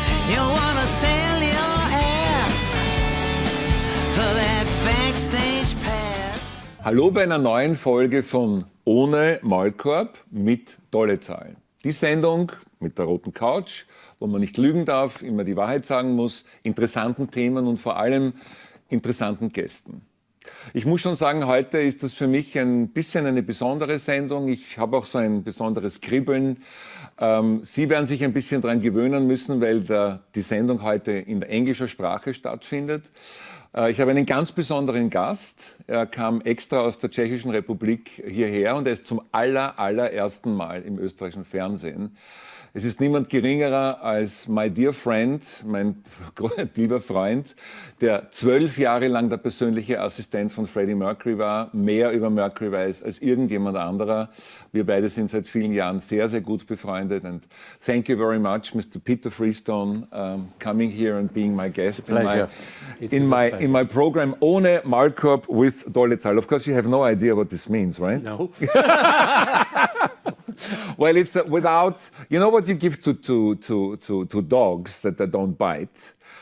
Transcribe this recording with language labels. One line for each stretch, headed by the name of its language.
English: You wanna sell your ass for that backstage pass.
German: Hallo bei einer neuen Folge von Ohne Maulkorb mit tolle Zahlen. Die Sendung mit der roten Couch, wo man nicht lügen darf, immer die Wahrheit sagen muss, interessanten Themen und vor allem interessanten Gästen. Ich muss schon sagen, heute ist das für mich ein bisschen eine besondere Sendung. Ich habe auch so ein besonderes Kribbeln. Sie werden sich ein bisschen daran gewöhnen müssen, weil die Sendung heute in der englischen Sprache stattfindet. Ich habe einen ganz besonderen Gast. Er kam extra aus der Tschechischen Republik hierher und er ist zum allerersten Mal im österreichischen Fernsehen. Es ist niemand geringerer als
English: my dear friend,
German: mein lieber Freund, der 12 Jahre lang der persönliche Assistent von Freddie Mercury war, mehr über Mercury weiß als irgendjemand anderer. Wir beide sind seit vielen Jahren sehr, sehr gut befreundet.
English: And thank you very much, Mr. Peter Freestone, coming here and being my guest in my program Ohne Maulkorb with Dolezal. Of course, you have no idea what this means, right? No. Well, it's without, you know what you give to dogs that they don't bite?